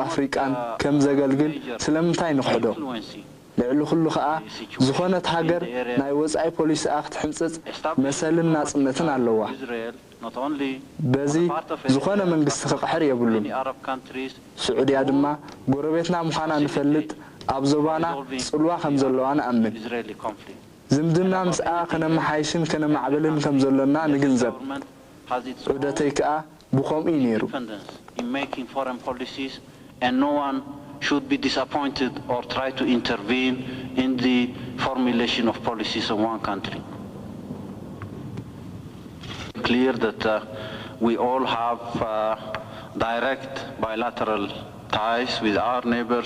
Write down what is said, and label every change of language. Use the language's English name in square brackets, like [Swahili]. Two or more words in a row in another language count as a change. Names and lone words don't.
[Tigrinya] አፍሪቃን ከም ዘገልግል ስለምንታይ ንኽሕዶ ልዕሊ ኩሉ ከዓ ዝኾነት ሃገር ናይ ወጻኢ ፖሊሲ ክትሕንጽጽ መሰልን ናጽነትን ኣለዋ በዚ ዝኾነ መንግስቲ ክቀሕር የብሉን ስዑድያ ድማ ጎረቤትና ምዃና ንፈልጥ አብዞባና ጽልዋ ከም ዘለዋና አምን ዝምድና ምስአ ከነመሓይሽን ከነማዕበልን ከም ዘለና ንግንዘብ ዑደተይ ከዓ ብኸምኡ ነይሩ [English] and no one should be disappointed or try to intervene in the formulation of policies of one country. Clear that we all have direct bilateral ties with our neighbors.